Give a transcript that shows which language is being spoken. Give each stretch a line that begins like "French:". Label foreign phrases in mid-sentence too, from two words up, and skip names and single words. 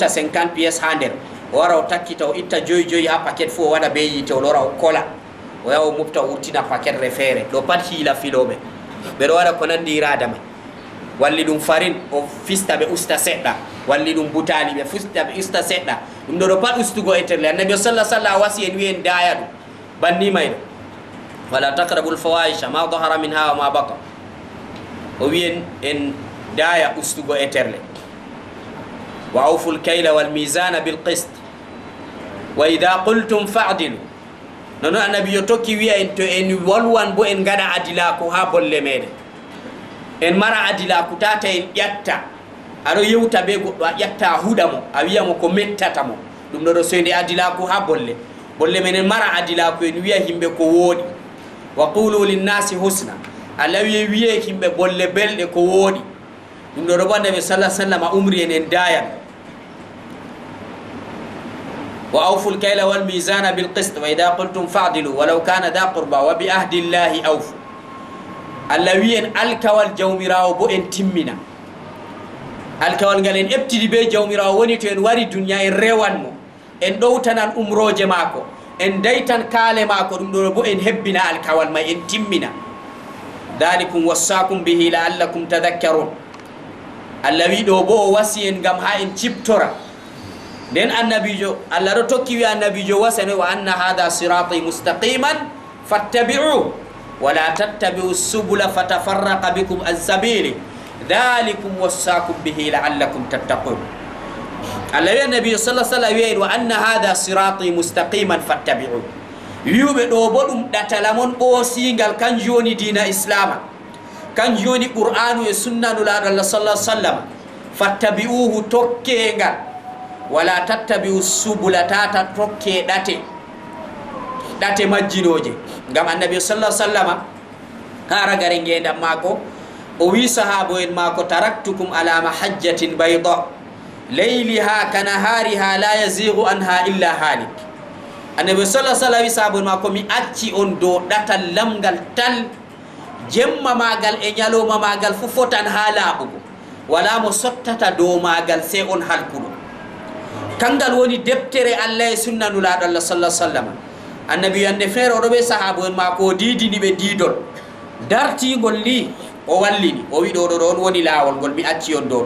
Fula: 50 pièces ha nder o wara o takkita o itta joyi ha paquet fo o waɗa be yite o lora o kola o yaha o mofta o wurtina paquet re feere ɗo pat hiila filoɓe ɓeɗo waɗa ko nandi irada may walli ɗum farine o fista ɓe usta seɗɗa walli ɗum butali ɓe fista ɓe usta seɗɗa ɗum ɗo ɗo pat ustugo e terle annabi sallah sallah wasi en wi en daya ɗum banni may ɗo
Arabic: ولا تقربوا الفواحش ما ظهر من
Fula: ha
Arabic: وما بطن
Fula: o wi en daya ustugo e terle
Arabic: وأوفوا الكيل والميزان بالقسط وإذا قلتم فاعدلوا
Fula: nono annabi yo tokki wiya en to en walwan bo en gaɗa adilako ha bolle meɗen en mara adilaku tata en ƴatta aɗo yewta be goɗɗo a ƴatta a huɗamo a wiyamo ko mettata mo ɗum ɗo ɗo soyde adilaku ha bolle men en mara adilaku en wiya yimɓe ko wooɗi
Arabic: وقولوا للناس حسنا
Fula: allah wiye yimɓe bolle belɗe ko wooɗi ɗum ɗo ɗo ɓanda ɓe sallah sallam a umri en dayan
Arabic: وأوفوا الكيل والميزان بالقسط وإذا قلتم فاعدلوا ولو كان ذا قربى وبعهد الله أوفوا
Fula: allah wi en alkawal jawmirawo bo en timmina alkawal ngal en ƴeftidi be jawmirawo woni to en wari duniya en rewanmo en ɗowtanan umroje maako en daytan kaale maako ɗum ɗo bo en hebbina alkawal may en timmina
Arabic: ذلكم وصاكم به لعلكم تذكرون
Fula: allah wi ɗo bo o wasi en ngam ha en ciptora nden annabijo Allah ɗo tokki wi annabijo wasane
Arabic: وأن هذا صراطي مستقيما فاتبعوه ولا تتبعوا السبل فتفرق بكم عن سبيله ذلكم وصاكم به لعلكم تتقون.
Fula: Allah wi annabijo
Arabic: صلى الله عليه وسلم وأن هذا صراطي مستقيما فاتبعوه
Fula: wiuɓe ɗo bo ɗum ɗatalamon ɓoosingal kanjum woni dina islama, kanjum woni qur'anu e sunnanu laaɗo Allah
Arabic: صلى الله عليه وسلم. فاتبعوه
Fula: tokkengal
Arabic: ولا تتبعوا السبل
Fula: tata tokke ɗate majjinoje. Ngam annabi
Arabic: صلى الله عليه وسلم
Fula: hara gare ngendam mako o wi sahabo en mako
Arabic: تركتكم على المحجة البيضاء ليلها كنهارها لا يزيغ عنها إلا هالك.
Fula: Annabi
Arabic: صلى الله عليه وسلم
Fula: sahabo mako mi acci on do ɗatal lamgal tal, jemma magal e nyaloma magal fu fotan ha laaɓugo, wala mo sottata dow magal sai on halkuɗo. Kangal woni deftere Allah e sunnanu laaɗo Allah
Arabic: صلى الله عليه وسلم.
Fula: Annabi yande feere oɗo ɓe sahabo en mako o didini ɓe didol dartigol li o wallini o wi ɗo ɗo on woni laawol ngol mi acci on dow ton.